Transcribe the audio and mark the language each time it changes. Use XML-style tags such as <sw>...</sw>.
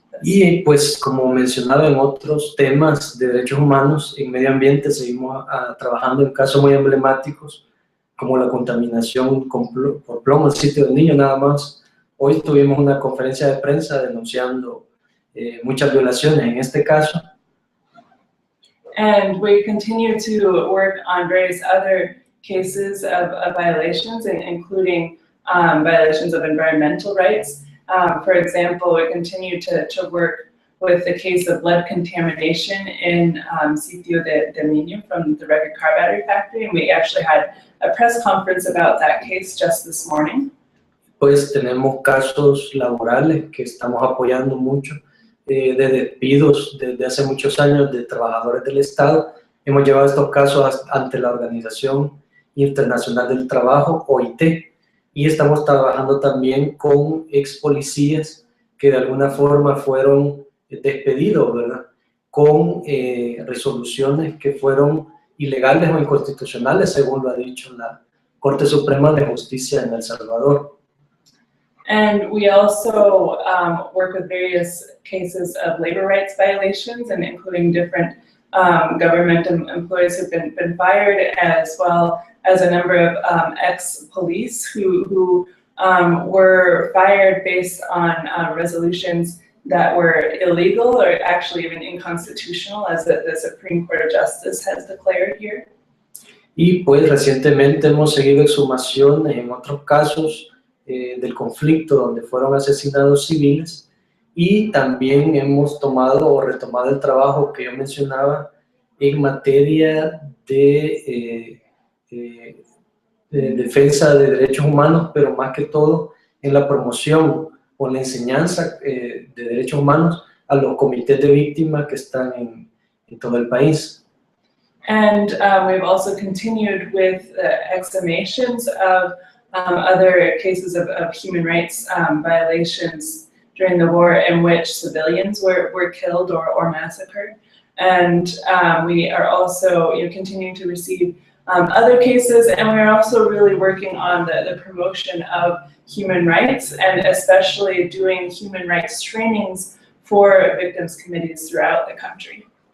<es>Y pues, como mencionado en otros temas de derechos humanos, en medio ambiente seguimos trabajando en casos muy emblemáticos, como la contaminación por plomo en sitio de niños nada más. Hoy tuvimos una conferencia de prensa denunciando muchas violaciones en este caso.</es> <en>And we continue to work on various other cases of violations, including violations of environmental rights. For example, we continue to work with the case of lead contamination in Sitio de Niño from the Record Car Battery Factory, and we actually had a press conference about that case just this morning.</en> <es>Pues tenemos casos laborales que estamos apoyando mucho, de despidos desde hace muchos años de trabajadores del Estado. Hemos llevado estos casos ante la Organización Internacional del Trabajo, OIT, y estamos trabajando también con ex policías que de alguna forma fueron despedidos, ¿verdad?, con resoluciones que fueron ilegales o inconstitucionales, según lo ha dicho la Corte Suprema de Justicia en El Salvador.</es> <en>And we also work with various cases of labor rights violations, and including different government employees who've been fired, as well as a number of ex-police who were fired based on resolutions that were illegal or actually even unconstitutional, as the Supreme Court of Justice has declared here.</en> <es>Y pues recientemente hemos seguido exhumaciones en otros casos del conflicto donde fueron asesinados civiles, y también hemos tomado o retomado el trabajo que yo mencionaba en materia de defensa de derechos humanos, pero más que todo en la promoción o la enseñanza de derechos humanos a los comités de víctimas que están en todo el país.</es> <en>And we've also continued with exhumations of other cases of human rights violations during the war in which civilians were killed or massacred. And we are also continuing to receive other cases, and we are also really working on the promotion of human rights, and especially doing human rights trainings for victims committees throughout the country.</en>